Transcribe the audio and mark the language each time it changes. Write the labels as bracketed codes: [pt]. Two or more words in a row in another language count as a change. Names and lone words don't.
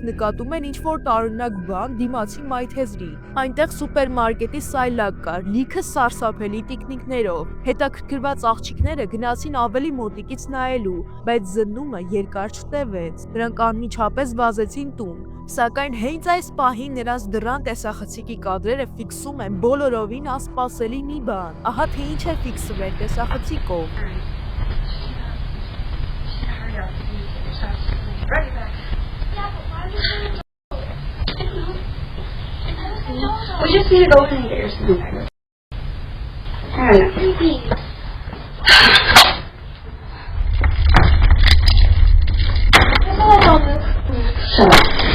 [hy] նկատում են ինչ-որ տարօրինակ բան դիմացի մայթեզրի։ Այնտեղ սուպերմարկետի սայլակ կար, լիքը սարսափելի տիկնիկներով։ Հետաքրքրված աղջիկները գնացին ավելի մոտիկից նայելու, բայց զննումը երկար չտևեց։ Նրանք անմիջապես վազեցին տուն, սակայն հենց այս պահին նրանց դռան տեսախցիկի կադրերը ֆիքսում են բոլորովին անսպասելի մի բան։ Ահա թե ինչ է ֆիքսվել տեսախցիկով։ [en] We just need to go in and get your sleep. Alright. Shut up.